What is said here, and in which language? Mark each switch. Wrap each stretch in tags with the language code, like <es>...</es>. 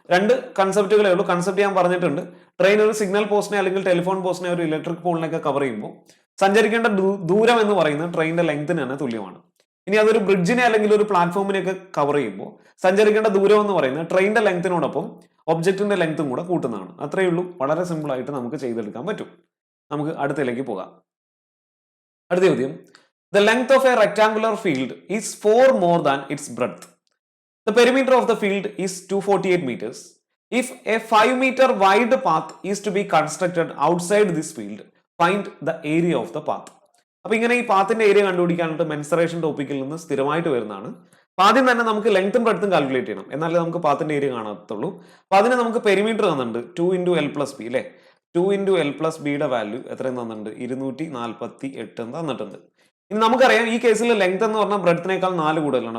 <ml>രണ്ട് കൺസെപ്റ്റുകളേ ഉള്ളൂ. കൺസെപ്റ്റ് ഞാൻ പറഞ്ഞിട്ടുണ്ട്. ട്രെയിൻ ഒരു സിഗ്നൽ പോസ്റ്റിനെ അല്ലെങ്കിൽ ടെലിഫോൺ പോസ്റ്റിനെ ഒരു ഇലക്ട്രിക് പോളിനെയൊക്കെ കവർ ചെയ്യുമ്പോൾ സഞ്ചരിക്കേണ്ട ദൂരം എന്ന് പറയുന്നത് ട്രെയിനിന്റെ ലെങ്ത്തിന് തന്നെ തുല്യമാണ്. ഇനി അതൊരു ബ്രിഡ്ജിനെ അല്ലെങ്കിൽ ഒരു പ്ലാറ്റ്ഫോമിനെയൊക്കെ കവർ ചെയ്യുമ്പോൾ സഞ്ചരിക്കേണ്ട ദൂരം എന്ന് പറയുന്നത് ട്രെയിനിന്റെ ലെങ്ത്തിനോടൊപ്പം ഒബ്ജക്റ്റിന്റെ ലെങ്ത്തും കൂടെ കൂട്ടുന്നതാണ്. അത്രയേ ഉള്ളൂ. വളരെ സിമ്പിൾ ആയിട്ട് നമുക്ക് ചെയ്തെടുക്കാൻ പറ്റും. നമുക്ക് അടുത്തതിലേക്ക് പോകാം. അടുത്ത ചോദ്യം,</ml> <en>the length of a rectangular field is 4 more than its breadth. The perimeter of the field is 248 meters. If a 5 meter wide path is to be constructed outside this field, find the area of the path.</en> <ml>അപ്പൊ ഇങ്ങനെ ഈ പാത്തിന്റെ area കണ്ടുപിടിക്കാനായിട്ട് മെൻസറേഷൻ ടോപ്പിക്കിൽ നിന്ന് സ്ഥിരമായിട്ട് വരുന്നതാണ്. അപ്പൊ ആദ്യം തന്നെ നമുക്ക് ലെങ്ത്തും ബ്രെഡ്ത്തും കാൽക്കുലേറ്റ് ചെയ്യണം. എന്നാലേ നമുക്ക് പാത്തിന്റെ ഏരിയ കാണത്തുള്ളൂ. അപ്പൊ അതിന് നമുക്ക് പെരിമീറ്റർ തന്നിട്ടുണ്ട് 2 × L+B അല്ലെ. 2 × L+Bയുടെ വാല്യൂ എത്രയും തന്നിട്ടുണ്ട്? 248 എന്ന് തന്നിട്ടുണ്ട്. ഇനി നമുക്കറിയാം ഈ കേസിൽ ലെങ്ത് എന്ന് പറഞ്ഞാൽ ബ്രെഡ്ത്തിനേക്കാൾ 4 കൂടുതലാണ്.</ml>